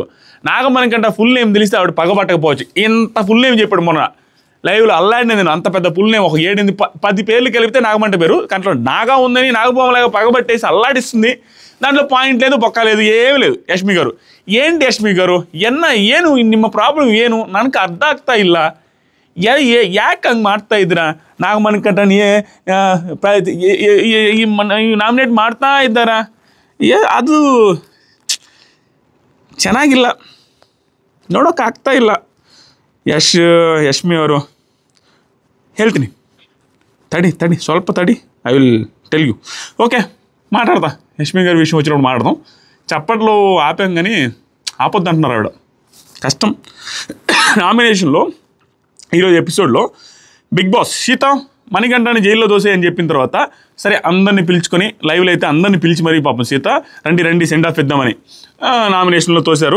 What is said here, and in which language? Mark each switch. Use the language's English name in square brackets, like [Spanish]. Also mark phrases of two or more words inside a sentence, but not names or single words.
[Telugu] నాగమణికంఠ [English] full name [Telugu] తెలిస్తే ఆవిడ పగబట్టకపోవచ్చు. ఇంత ఫుల్ నేమ్ చెప్పాడు మొన్న లైవ్లో, అల్లాడిన నేను. అంత పెద్ద [English] full name [Telugu] ఒక 7-10 పేర్లు కలిపితే నాగమంట పేరు, కంట్లో నాగా ఉందని నాగపాములాగా పగబట్టేసి అల్లాడిస్తుంది. దాంట్లో పాయింట్ లేదు, బొక్క లేదు, ఏమీ లేదు. ಯಶ್ಮಿ గారు ఏంటి ಯಶ್ಮಿ గారు [Kannada] ಏನು ನಿಮ್ಮ ಪ್ರಾಬ್ಲಮ್ ಏನು ನನಗೆ ಅರ್ಥ ಆಗ್ತಾ ಇಲ್ಲ. ಯಾಕೆ ಹಂಗೆ ಮಾಡ್ತಾ ಇದ್ದೀರಾ? ನಾಗಮಣಿಕಂಠನ್ ನಾಮಿನೇಟ್ ಮಾಡ್ತಾ ಇದ್ದಾರಾ? ಅದು ಚೆನ್ನಾಗಿಲ್ಲ, ನೋಡೋಕ್ಕಾಗ್ತಾ ಇಲ್ಲ. ಯಶ್ಮಿ ಅವರು ಹೇಳ್ತೀನಿ, ತಡಿ ಸ್ವಲ್ಪ ತಡಿ, [English] I will tell you. [Telugu] ఓకే, మాట్లాడతా. యష్మి గారి విషయం వచ్చినప్పుడు మాట్లాడదాం. చప్పట్లో ఆపాం కానీ ఆపొద్దు అంటున్నారు ఆవిడ. కష్టం. నామినేషన్లో ఈరోజు ఎపిసోడ్లో బిగ్ బాస్ సీత మణికంఠని జైల్లో దోసే అని చెప్పిన తర్వాత సరే అందరినీ పిలుచుకొని లైవ్లో అయితే అందరినీ పిలిచి మరీ పాపం సీత రండి [English] send off [Telugu] ఇద్దామని నామినేషన్లో తోశారు.